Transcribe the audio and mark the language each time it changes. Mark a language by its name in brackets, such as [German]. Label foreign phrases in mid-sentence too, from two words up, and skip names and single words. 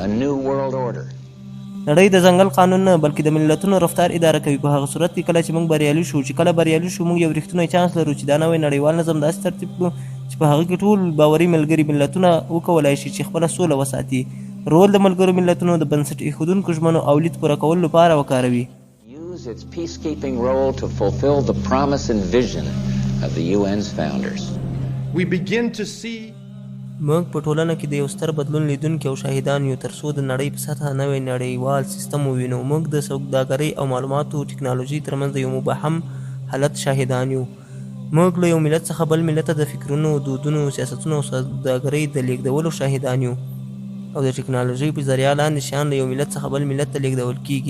[Pashto] نړۍ د ځنګل قانون نه بلکې د ملتونو رفتار اداره کوي. په هغه صورت کې کله چې موږ بریالي شو چې کله بریالي شو موږ یو رښتونی چانس لرو چې دا نوی نړیوال نظم داسې ترتیب کړو چې په هغه کې ټول باوري ملګري ملتونه وکولای شي چې خپله سوله وساتي. رول د ملګرو ملتونو د بنسټ ایښودونکو ژمنو او لید پوره کولو لپاره وکاروي. [English] Use its peacekeeping role to fulfill the promise and vision of the UN's founders. We begin to see [Pashto] موږ په ټولنه کې د یو ستر بدلون لیدونکي او شاهدان یو تر څو د نړۍ په سطحه نوی نړیوال سیستم ووینو. موږ د سوداګرۍ او معلوماتو ټکنالوژۍ ترمنځ د یو مبهم حالت شاهدان یو. موږ له یو ملت څخه بل ملت ته د فکرونو، دودونو، سیاستونو او سوداګرۍ د لیږدولو شاهدان یو او د ټکنالوژۍ په ذریعه لاندې شیان له یو ملت څخه بل ملت ته لیږدول کیږي.